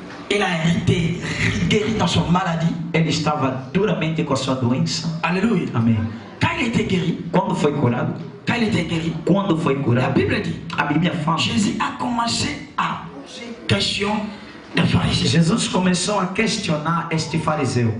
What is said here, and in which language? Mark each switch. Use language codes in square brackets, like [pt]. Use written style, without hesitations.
[fr] il a été guéri dans son maladie. [pt] ele estava duramente com a sua doença. [fr] Alléluia. [pt] Amém. [fr] Quand il était guéri, [pt] Quando foi curado? [fr] quand il était guéri, [pt] Quando foi [fr] la [pt] curado? [fr] Bible dit, [pt] A Bíblia fala: [fr] Jésus a commencé à poser question des pharisiens. [pt] Jesus começou a questionar este fariseu.